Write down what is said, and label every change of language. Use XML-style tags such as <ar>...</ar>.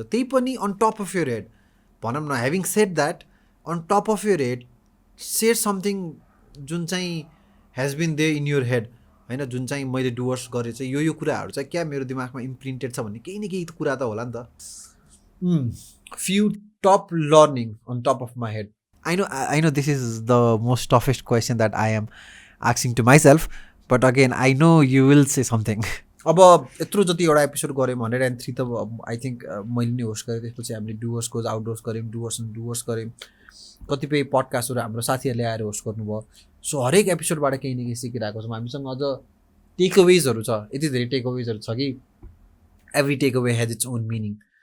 <ne>त्यही पनि</ne> <en>on top of your head</en> <ne>भनौँ न.</ne> <en>having said that, on top of your head share something</en> <ne>जुन चाहिँ</ne> <en>has been there in your head</en> <ne>होइन, जुन चाहिँ मैले डुवर्स गरेँ चाहिँ यो कुराहरू चाहिँ क्या मेरो दिमागमा इम्प्रिन्टेड छ भन्ने केही न केही कुरा त होला नि त.</ne> <en>Few top learning on top of my head. I know this is the most toughest question that I am asking to myself, but again I know you will say something.</en> <ne>अब यत्रो जति एउटा एपिसोड गऱ्यौँ 103 त I think मैले नै host गरेँ. त्यसपछि हामीले डुवर्स गोज आउटडोर्स गऱ्यौँ, डुवर्स गऱ्यौँ, कतिपय पडकास्टहरू हाम्रो साथीहरूले आएर होस्ट गर्नुभयो. सो हरेक एपिसोडबाट केही न केही सिकिरहेको छौँ. हामीसँग अझ टेकअवेजहरू छ, यति धेरै टेकअवेजहरू छ कि</ne> <en>Every takeaway has its own meaning.</en>